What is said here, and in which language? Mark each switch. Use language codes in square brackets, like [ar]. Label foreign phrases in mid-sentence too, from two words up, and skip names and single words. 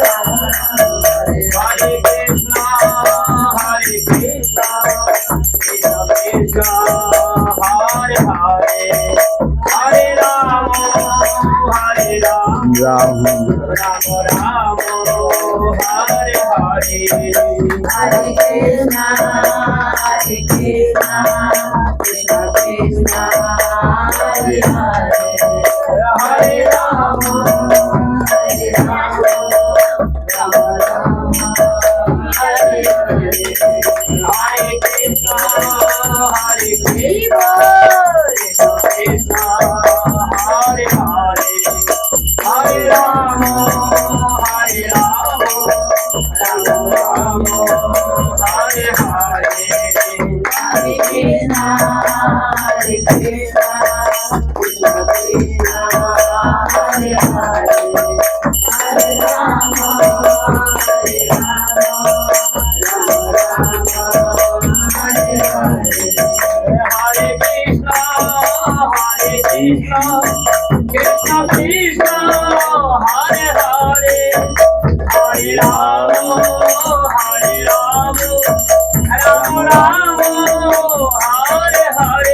[sa] हरे कृष्ण कृष्ण कृष्ण हरे हरे हरे राम राम राम राम हरे हरे Hare Krishna, Krishna Krishna, Hare Hare, हरे राम Hare Rama, Rama Rama, Hare Hare. हरे कृष्ण Viva! कृष्ण हरे हरे हरे राम राम राम हरे हरे Hare Krishna, Krishna Krishna, Hare Hare, Hare Rama, Hare Rama, Rama Rama, Hare Hare. हरे कृष्ण कृष्ण कृष्ण हरे हरे हरे राम राम राम हरे हरे